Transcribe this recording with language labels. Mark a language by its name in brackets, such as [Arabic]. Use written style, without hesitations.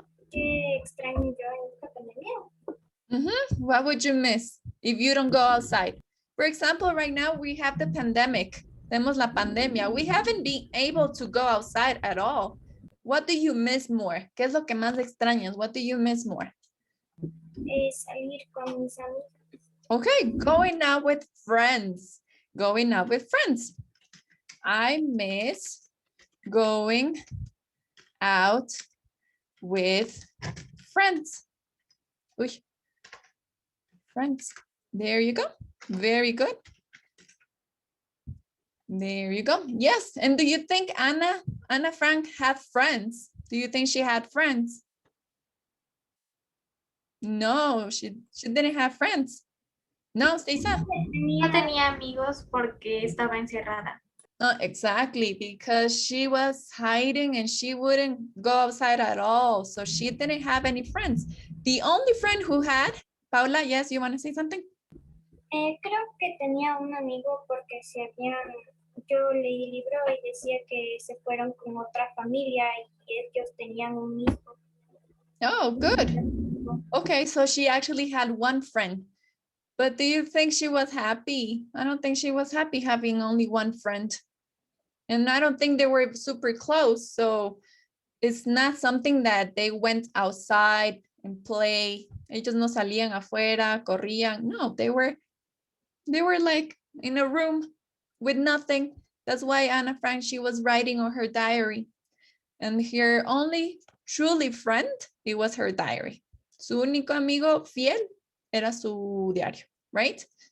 [Spanish] ¿Qué extraño yo en esta pandemia? [English] What would you miss if you don't go outside? For example, right now we have the pandemic. [Spanish] Tenemos la pandemia. [English] We haven't been able to go outside at all. What do you miss more? [Spanish] ¿Qué es lo que más extrañas? [English] What do you miss more? [Spanish] salir con mis amigos. [English] Okay, going out with friends. Going out with friends. I miss going out with friends. Uy. Friends. There you go. Very good. There you go. Yes. And do you think Anna Frank had friends? Do you think she had friends? No, she didn't have friends. No, Stacey. [Spanish] No tenía amigos porque estaba encerrada. [English] Exactly, because she was hiding and she wouldn't go outside at all. So she didn't have any friends. The only friend who had, Paula, yes, you want to say something? [Spanish] Creo que tenía un amigo porque yo leí el libro y decía que se fueron con otra familia y ellos tenían un hijo. [English] Oh, good. Okay, so she actually had one friend. But do you think she was happy? I don't think she was happy having only one friend. And I don't think they were super close. So it's not something that they went outside and play. [Spanish] Ellos no salían afuera, corrían. [English] No, they were like in a room with nothing. That's why Anna Frank, she was writing on her diary. And her only truly friend, it was her diary. [Spanish] Su único amigo fiel era su diario, right?